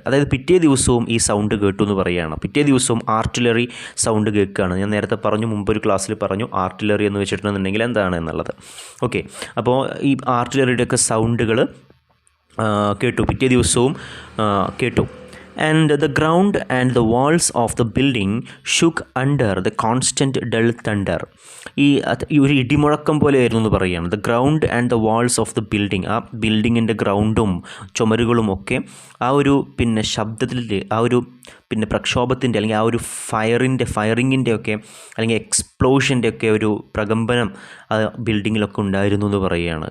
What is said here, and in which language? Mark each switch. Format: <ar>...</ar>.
<ml>അതായത് പിറ്റേ ദിവസവും ഈ സൗണ്ട് കേട്ടു എന്ന് പറയുകയാണ്. പിറ്റേ ദിവസവും ആർട്ടിലറി സൗണ്ട് കേൾക്കുകയാണ്. ഞാൻ നേരത്തെ പറഞ്ഞു, മുമ്പൊരു ക്ലാസ്സിൽ പറഞ്ഞു ആർട്ടിലറി എന്ന് വെച്ചിട്ടുണ്ടെന്നുണ്ടെങ്കിൽ എന്താണ് എന്നുള്ളത്. ഓക്കെ, അപ്പോൾ ഈ ആർട്ടിലറിയുടെയൊക്കെ സൗണ്ടുകൾ കേട്ടു, പിറ്റേ ദിവസവും കേട്ടു.</ml> <en>and the ground and the walls of the building shook under the constant dull thunder.</en> <ml>ഈ ഒരു ഇടിമുഴക്കം പോലെയായിരുന്നു എന്ന് പറയുകയാണ്.</ml> <en>the ground and the walls of the building,</en> <ml>ആ ബിൽഡിങ്ങിൻ്റെ ഗ്രൗണ്ടും ചുമരുകളും ഒക്കെ ആ ഒരു ശബ്ദത്തിൽ, ആ ഒരു പ്രക്ഷോഭത്തിൻ്റെ അല്ലെങ്കിൽ ആ ഒരു ഫയറിങ്ങിൻ്റെ ഒക്കെ അല്ലെങ്കിൽ എക്സ്പ്ലോഷൻ്റെ ഒക്കെ ഒരു പ്രകമ്പനം ആ ബിൽഡിങ്ങിലൊക്കെ ഉണ്ടായിരുന്നു എന്ന് പറയുകയാണ്.</ml>